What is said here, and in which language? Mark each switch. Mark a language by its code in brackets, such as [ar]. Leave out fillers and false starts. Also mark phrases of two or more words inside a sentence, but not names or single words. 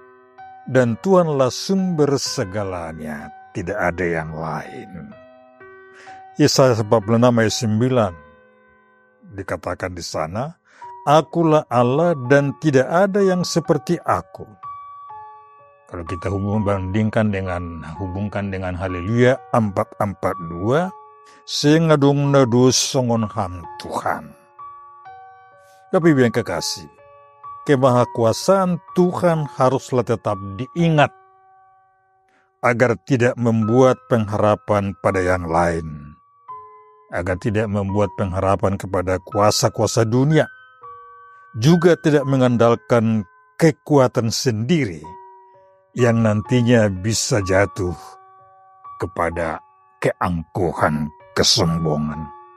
[id] Dan Tuhanlah sumber segalanya, tidak ada yang lain. Yesaya 46 ayat 9 dikatakan di sana, Akulah Allah dan tidak ada yang seperti aku. Kalau kita hubungkan dengan Haleluya 442, [bts] sengadung nadu songon ham Tuhan. [id] Tapi yang kekasih, kemahakuasaan Tuhan haruslah tetap diingat agar tidak membuat pengharapan pada yang lain, agar tidak membuat pengharapan kepada kuasa-kuasa dunia, juga tidak mengandalkan kekuatan sendiri yang nantinya bisa jatuh kepada keangkuhan, kesombongan.